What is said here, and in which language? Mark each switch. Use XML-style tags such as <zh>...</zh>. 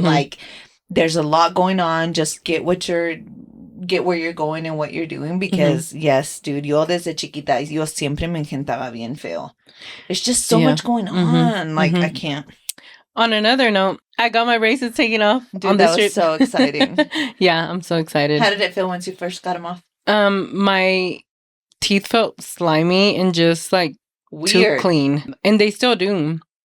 <en>Like, there's a lot going on. Just get where you're going and what you're doing. Because yes, dude,</en> <es>yo desde chiquita, yo siempre me engentaba bien feo.</es> <en>There's just so much going on. Like, I can't. On another note, I got my braces taken off. Dude, on that was so exciting. Yeah, I'm so excited. How did it feel once you first got them off? My teeth felt slimy and just like weird. Too clean. And they still do.</en>